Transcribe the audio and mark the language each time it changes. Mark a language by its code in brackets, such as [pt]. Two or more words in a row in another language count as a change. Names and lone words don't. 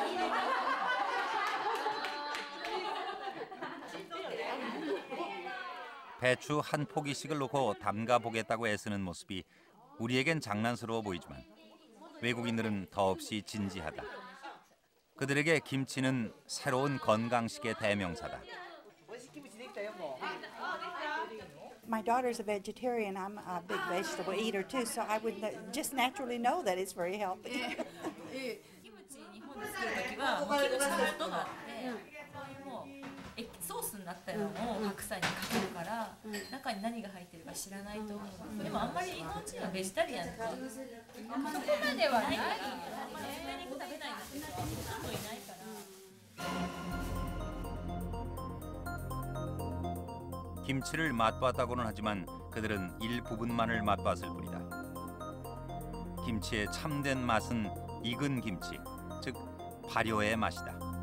[ko] 배추 한 포기씩을 놓고 담가 보겠다고 애쓰는 모습이 우리에겐 장난스러워 보이지만 외국인들은 더없이 진지하다. 그들에게 김치는 새로운 건강식의 대명사다. [en] My daughter's a vegetarian. I'm a big vegetable eater too, so I would just naturally know that it's very healthy. [ja] キムチ日本で作るときはもうキムチの素があってそういうもうソースになったようなのを白菜にかけるから中に何が入ってるか知らないと思う。でもあんまり日本人はベジタリアンとかそこまではないからあんまり豚肉食べないんですよ。ほとんどいないから。 [ko] 김치를 맛봤다고는 하지만 그들은 일부분만을 맛봤을 뿐이다. 김치의 참된 맛은 익은 김치, 즉 발효의 맛이다.